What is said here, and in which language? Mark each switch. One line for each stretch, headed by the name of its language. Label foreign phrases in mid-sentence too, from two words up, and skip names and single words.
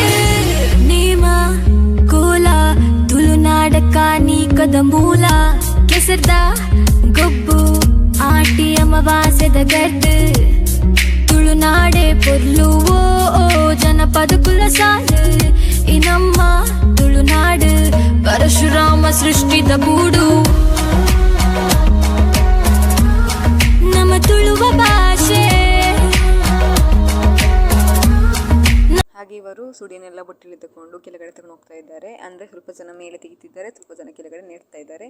Tulu: ನೇಮ ಕೋಲ ತುಳುನಾಡ ಕಾನಿಕದ ಮೂಲ ಕೆಸರ್ದ ಗೊಬ್ಬು ಆಟಿ ಅಮಾವಾಸ್ಯದ ಗಡ್ಡು ತುಳುನಾಡೆ ಪೊರ್ಲುವೋ ಜನಪದ ಕುಲ ಸಾಲು ಈ ನಮ್ಮ ತುಳುನಾಡು ಪರಶುರಾಮ ಸೃಷ್ಟಿದ ಗೂಡು ನಮ್ಮ ತುಳುವ ಭಾಷೆ.
Kannada: ಹಾಗೆ ಇವರು ಸುಡಿಯನ್ನೆಲ್ಲ ಬೊಟ್ಟೆಲಿ ತಗೊಂಡು ಕೆಳಗಡೆ ತಗೊಂಡು ಹೋಗ್ತಾ ಇದ್ದಾರೆ. ಅಂದರೆ ಸ್ವಲ್ಪ ಜನ ಮೇಲೆ ತೆಗಿತಿದ್ದಾರೆ, ಸ್ವಲ್ಪ ಜನ ಕೆಳಗಡೆ ನೆಡ್ತಾ ಇದ್ದಾರೆ.